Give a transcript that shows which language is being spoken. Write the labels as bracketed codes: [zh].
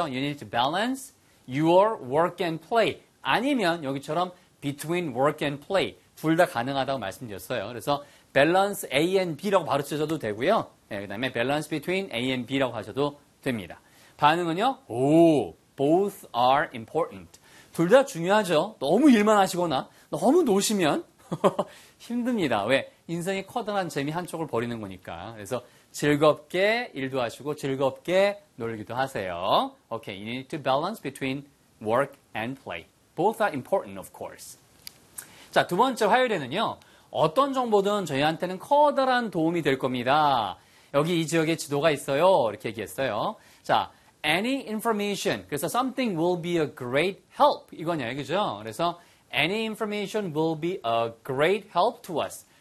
[en] You need to balance your work and play. [ko] 아니면 여기처럼 [en] between work and play. [ko] 둘 다 가능하다고 말씀드렸어요. 그래서 [en] balance A and [ko] B라고 바로 쓰셔도 되고요. 네, 그 다음에 [en] balance between A and [ko] B라고 하셔도 됩니다. 반응은요? 오, [en] both are important. [ko] 둘 다 중요하죠. 너무 일만 하시거나 너무 노시면 힘듭니다. 왜? 인생이 커다란 재미 한쪽을 버리는 거니까. 그래서 즐겁게 일도 하시고 즐겁게 놀기도 하세요. [en] Okay, you need to balance between work and play. Both are important, of course. [ko] 자, 두 번째 화요일에는요. 어떤 정보든 저희한테는 커다란 도움이 될 겁니다. 여기 이 지역에 지도가 있어요. 이렇게 얘기했어요. 자, [en] any information. [ko] 그래서 [en] something will be a great help. [ko] 이거냐, 그죠? 그래서 [en] any information will be a great help to us.